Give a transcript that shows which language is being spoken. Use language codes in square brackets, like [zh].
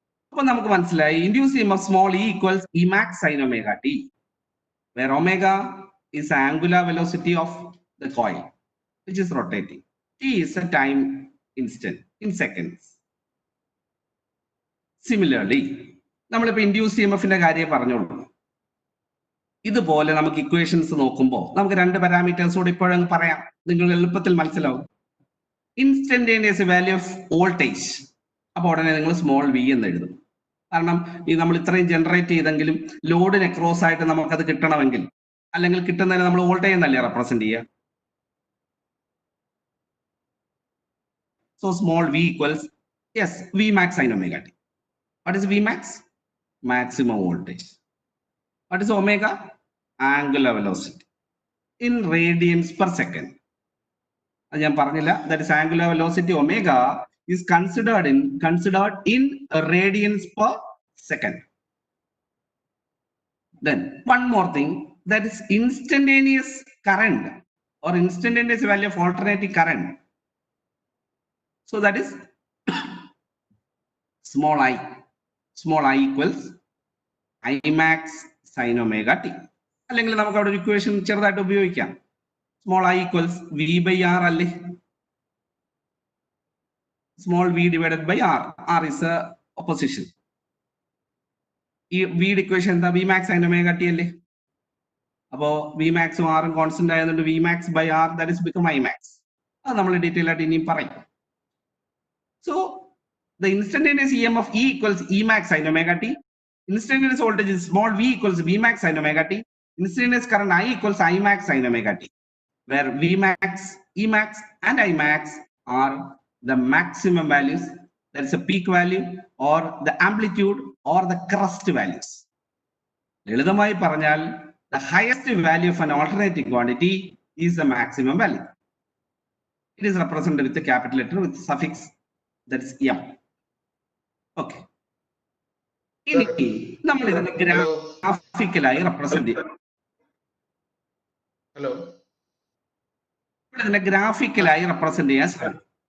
[ml] അപ്പൊ നമുക്ക് മനസ്സിലായി [en] Induce EMF small e equals e max sine omega t, where omega is the angular velocity of the coil which is rotating. T is a time instant in seconds. [ml] Similarly, നമ്മളിപ്പോ induce EMFന്റെ കാര്യം പറഞ്ഞോളൂ. ഇതുപോലെ നമുക്ക് equations നോക്കുമ്പോൾ നമുക്ക് രണ്ട് parameters കൂടി ഇപ്പോഴങ്ങ് പറയാം, നിങ്ങൾ എളുപ്പത്തിൽ മനസ്സിലാവും. [en] instantaneous value of voltage, [ml] അപ്പൊ ഉടനെ നിങ്ങൾ സ്മോൾ വി എന്ന് എഴുതും. കാരണം ഈ നമ്മൾ ഇത്രയും ജനറേറ്റ് ചെയ്തെങ്കിലും ലോഡിന് ക്രോസ് ആയിട്ട് നമുക്കത് കിട്ടണമെങ്കിൽ, അല്ലെങ്കിൽ കിട്ടുന്നതിന് നമ്മൾ വോൾട്ടേജ് എന്നല്ലേ റെപ്രസെന്റ് ചെയ്യുക. [en] So small v equals yes v max sine omega t. What is v max? Maximum voltage. What is omega? Angular velocity in radians per second. [ml] അത് ഞാൻ പറഞ്ഞില്ല. [en] That is angular velocity omega is considered in radians per second. Then one more thing, that is instantaneous current or instantaneous value of alternating current. So that is small I. Small I equals I max sin omega t. [ml] അല്ലെങ്കിൽ നമുക്ക് അവിടെ ഒരു equation ചെറുതായിട്ട് ഉപയോഗിക്കാം. [en] Small I equals V by R അല്ലേ? Small v divided by r. R is a opposition. [ml] ഈ v equation എന്താ? [en] v max sin omega t അല്ലേ? [ml] അപ്പോ v max ഉം r ഉം കോൺസ്റ്റന്റ് ആയതുകൊണ്ട് [en] v max by r that is become I max. [ml] അത് നമ്മൾ ഡീറ്റെയിൽ ആയിട്ട് ഇനിയും പറയും. [en] So the instantaneous EMF E equals E max sin omega t. Instantaneous voltage is small v equals v max sin omega t. Instantaneous current I equals I max sin omega t, where v max, E max and I max are the maximum values, that is a peak value or the amplitude or the crest values. [ml] ലളിതമായി പറഞ്ഞാൽ [en] the highest value of an alternating quantity is the maximum value. It is represented with a capital letter with suffix, that is m. Okay. [ml] ഇനി നമ്മൾ ഇതിനെ ഗ്രാഫിക്കലായി represent ചെയ്യും. [en] hello, [ml] ഇതിനെ ഗ്രാഫിക്കലായി represent ചെയ്യാൻ സാധിക്കും.